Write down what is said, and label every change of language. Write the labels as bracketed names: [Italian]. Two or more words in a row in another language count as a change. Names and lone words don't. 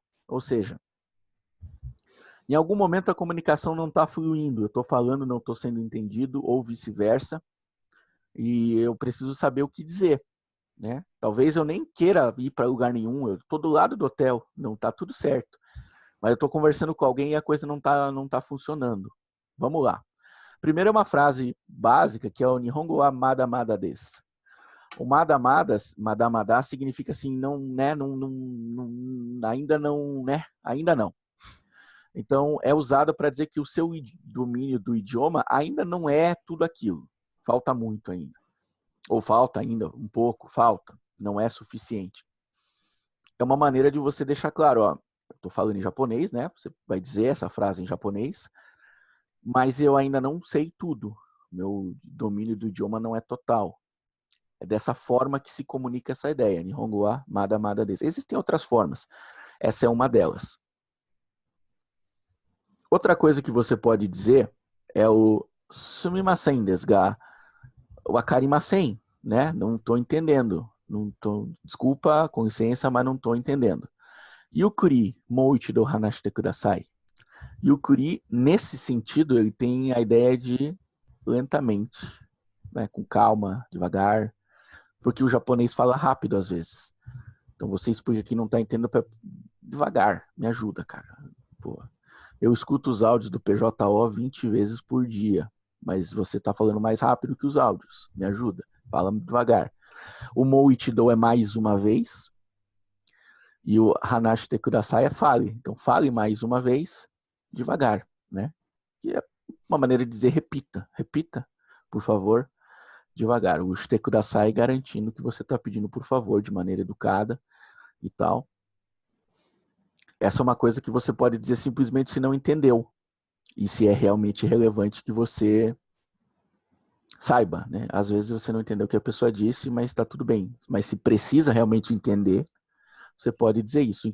[Portuguese] Ou seja, em algum momento a comunicação não está fluindo, eu estou falando, não estou sendo entendido, ou vice-versa, e eu preciso saber o que dizer, né? Talvez eu nem queira ir para lugar nenhum, eu estou do lado do hotel, não está tudo certo, mas eu estou conversando com alguém e a coisa não tá funcionando. Vamos lá. Primeiro é uma frase básica, que é o [Japanese] 日本語はまだまだです. [Portuguese] O madamada significa assim, não, né, ainda não, né, ainda não. Então, é usado para dizer que o seu domínio do idioma ainda não é tudo aquilo. Falta muito ainda. Ou falta ainda um pouco, falta. Não é suficiente. É uma maneira de você deixar claro, ó, eu estou falando em japonês, né? Você vai dizer essa frase em japonês, mas eu ainda não sei tudo. Meu domínio do idioma não é total. É dessa forma que se comunica essa ideia. [Japanese] 日本語はまだまだです. [Portuguese] Existem outras formas. Essa é uma delas. Outra coisa que você pode dizer é o [Japanese] すみませんですが, [Portuguese] o akarimasen, né? Não estou entendendo. Desculpa, com licença, mas não estou entendendo. [Japanese] ゆっくりもう一度話してください. [Portuguese] Yukuri, nesse sentido, ele tem a ideia de lentamente, né? Com calma, devagar, porque o japonês fala rápido às vezes. Então você explica que não está entendendo devagar. Me ajuda, cara. Pô. Eu escuto os áudios do PJO 20 vezes por dia, mas você está falando mais rápido que os áudios. Me ajuda. Fala devagar. O [Japanese] もう一度 [Portuguese] é mais uma vez. E o [Japanese] 話してください [Portuguese] é fale. Então fale mais uma vez, devagar, né? E é uma maneira de dizer repita. Repita, por favor, devagar. O [Japanese] してください [Portuguese] garantindo que você está pedindo por favor, de maneira educada e tal. Essa é uma coisa que você pode dizer simplesmente se não entendeu. E se é realmente relevante que você saiba, né? Às vezes você não entendeu o que a pessoa disse, mas está tudo bem. Mas se precisa realmente entender, você pode dizer isso.